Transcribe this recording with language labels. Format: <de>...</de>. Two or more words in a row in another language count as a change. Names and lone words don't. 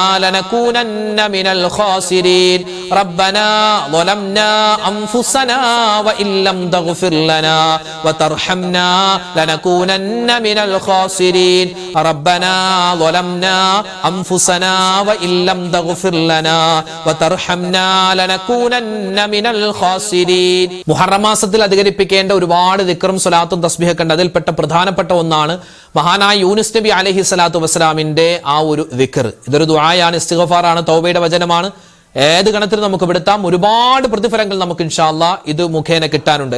<ar>لنكونن من الخاسرين ربنا ظلمنا أنفسنا وإن لم تغفر لنا وترحمنا لنكونن من الخاسرين ربنا ظلمنا أنفسنا وإن لم تغفر لنا وترحمنا لنكونن من الخاسرين</ar> <ml>മുഹറം മാസത്തിൽ അധികരിപ്പിക്കേണ്ട ഒരുപാട് ദിക്റും സ്വലാത്തും തസ്ബീഹൊക്കെ ഉണ്ട്. അതിൽപ്പെട്ട പ്രധാനപ്പെട്ട ഒന്നാണ് മഹാനായ യൂനുസ് നബി</ml> <ar>عليه الصلاة</ar> <ml>വസ്സലാമിന്റെ ആ ഒരു ദിക്ർ. ഇതൊരു ദുആയാണ്, ഇസ്തിഗ്ഫാറാണ്, തൗബയുടെ വചനമാണ്. ഏത് ഗണത്തിൽ നമുക്ക് പെടുത്താം. ഒരുപാട് പ്രതിഫലങ്ങൾ നമുക്ക്</ml> <ar>إن شاء الله</ar> <ml>ഇത് മുഖേന കിട്ടാനുണ്ട്.</ml>